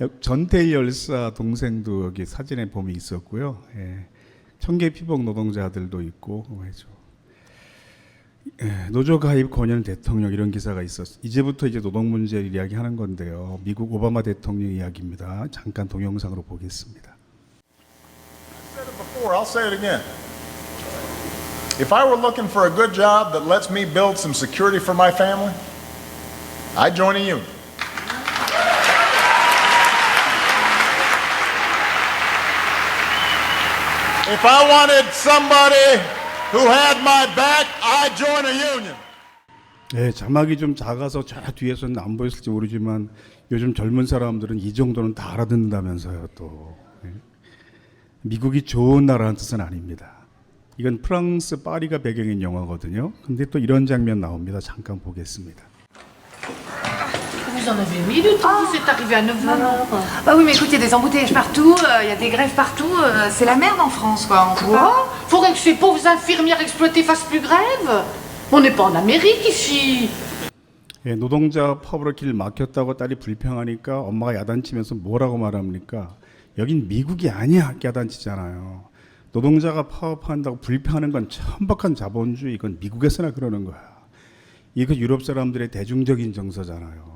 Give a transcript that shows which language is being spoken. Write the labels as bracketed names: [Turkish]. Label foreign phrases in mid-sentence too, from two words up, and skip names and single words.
[Korean] 전태일 열사 동생도 여기 사진에 보면 있었고요. 예. 청계 피복 노동자들도 있고 그죠. 예, 노조 가입 권유하는 대통령 이런 기사가 있었어요. 이제부터 이제 노동 문제를 이야기하는 건데요. 미국 오바마 대통령 이야기입니다. 잠깐 동영상으로 보겠습니다. [English] I said it before, I'll say it again. If I were looking for a good job that lets me build some security for my family, I'd join a union. If I wanted somebody who had my back, I'd join a union. [Korean] 네, 자막이 좀 작아서 저 뒤에서는 안 보였을지 모르지만 요즘 젊은 사람들은 이 정도는 다 알아듣는다면서요. 또 네. 미국이 좋은 나라는 뜻은 아닙니다. 이건 프랑스 파리가 배경인 영화거든요. 근데 또 이런 장면 나옵니다. 잠깐 보겠습니다. [French] Vous en avez mis du temps, c'est arrivé à 9h. Bah oui, mais écoute, il y a des embouteillages partout, il y a des grèves partout, c'est la merde en France, quoi. Quoi? Faudrait que ces pauvres infirmières exploitées fassent plus grève. On n'est pas en Amérique ici. [Korean] 예, 노동자 파업으로 길 막혔다고 딸이 불평하니까 엄마가 야단치면서 뭐라고 말합니까? 여긴 미국이 아니야, 야단치잖아요. 노동자가 파업한다고 불평하는 건 천박한 자본주의, 이건 미국에서나 그러는 거야. 이거 유럽 사람들의 대중적인 정서잖아요.